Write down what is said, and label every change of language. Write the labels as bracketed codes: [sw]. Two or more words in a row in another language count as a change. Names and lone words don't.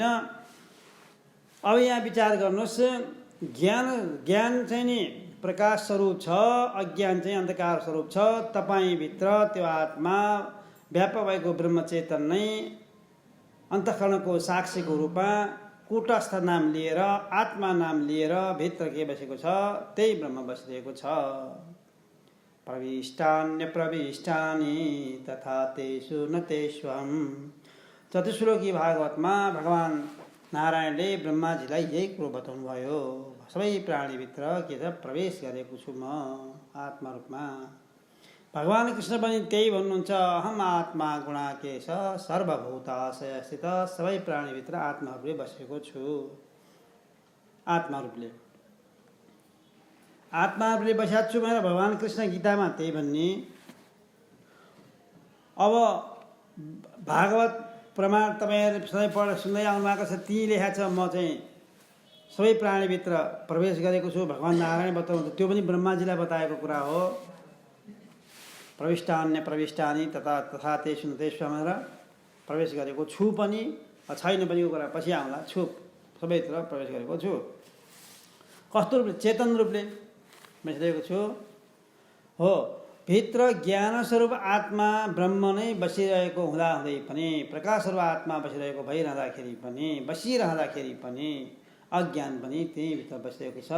[ne] अब यहाँ विचार गर्नुहोस्, ज्ञान चाहिँ नि प्रकाश स्वरूप छ, अज्ञान चाहिँ अन्धकार स्वरूप छ। तपाईँभित्र त्यो आत्मा व्यापक भएको ब्रह्मचेतन नै अन्तःकरणको साक्षीको रूपमा कूटस्थ नाम लिएर, आत्मा नाम लिएर भित्र के बसेको छ, त्यही ब्रह्म बसिरहेको छ। [sa] प्रविष्टान्य प्रविष्टानि तथा तेषु न तेष्वहम्। [ne] चतुश्लोकी भागवतमा भगवान नारायणले ब्रह्माजीलाई यही कुरो बताउनु भयो, सबै प्राणीभित्र के छ, प्रवेश गरेको छु म। आत्मा रूपमा। भगवान् कृष्ण पनि त्यही भन्नुहुन्छ, [sa] अहम आत्मा गुणाकेश सर्वभूताशयस्थित, [ne] सबै प्राणीभित्र आत्मारूपले बसेको छु। आत्मारूपले बसेको छु भनेर भगवान् कृष्ण गीतामा त्यही भन्ने। अब भागवत प्रमाण तपाईँहरूले सधैँ पढ सुन्दै आउनुभएको छ, ती लेखा छ म चाहिँ सबै प्राणीभित्र प्रवेश गरेको छु। भगवान् नारायण बताउनु, त्यो पनि ब्रह्माजीलाई बताएको कुरा हो। [sa] प्रविष्टान्य प्रविष्टानि तथा तथा तेषु तेषु [ne] भनेर प्रवेश गरेको छु पनि, छैन पनि यो कुरा पछि आउँला। छु, सबैतिर प्रवेश गरेको छु। कस्तो रूपले? चेतन रूपले बसिरहेको छु हो। भित्र ज्ञान स्वरूप आत्मा ब्रह्म नै बसिरहेको हुँदाहुँदै पनि, प्रकाश स्वरूप आत्मा बसिरहेको भइरहँदाखेरि पनि अज्ञान पनि त्यही भित्र बसिरहेको छ।